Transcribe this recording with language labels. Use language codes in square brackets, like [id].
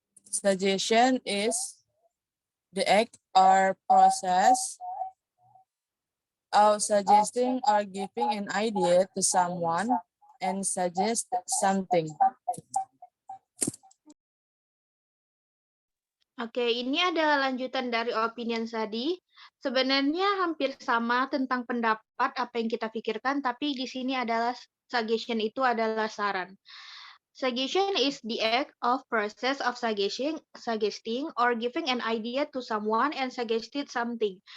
[en] Suggestion is the act or process of suggesting or giving an idea to someone and suggest something. [id] Oke, ini adalah lanjutan dari opinion tadi. Sebenarnya hampir sama tentang pendapat apa yang kita pikirkan, tapi di sini adalah suggestion itu adalah saran. [en] Suggestion is the act of process of suggesting or giving an idea to someone and suggested something.